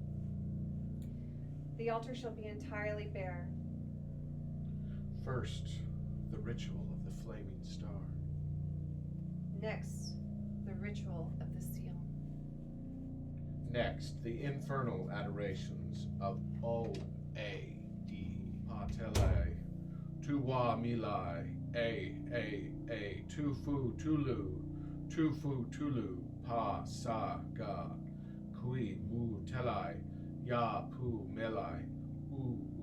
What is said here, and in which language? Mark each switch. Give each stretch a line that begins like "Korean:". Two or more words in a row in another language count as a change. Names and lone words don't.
English: The altar shall be entirely bare. First, the ritual of the flaming star. Next, the ritual of the seal. Next, the infernal adorations of Audeo, Patelai, Tuwa Milai, A, Tufu Tulu, Tufu Tulu, Pa Sa Ga, Kui Mu Telai, Ya Pu Melai, U,